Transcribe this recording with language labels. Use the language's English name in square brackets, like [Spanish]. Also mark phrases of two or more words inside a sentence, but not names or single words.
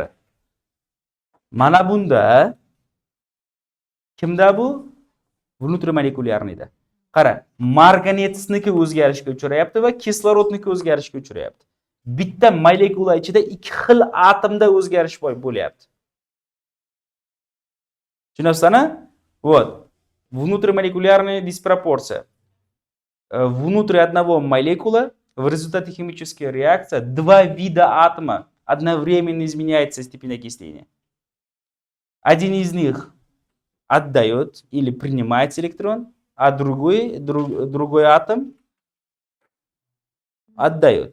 [Uzbek] Mana bunda kimda bu? Внутримолekulyarnida. Qara, marganetsniki o'zgarishga uchrayapti va kislorodniki o'zgarishga uchrayapti. Bitta molekula ichida ikki xil atomda o'zgarish bo'lyapti. Tushunasizmi? [Russian] Вот. Внутримолекулярная диспропорция. Внутри одного молекулы в результате химической реакции два вида атома одновременно изменяется степень окисления. Один из них отдает или принимает электрон, а другой атом отдает.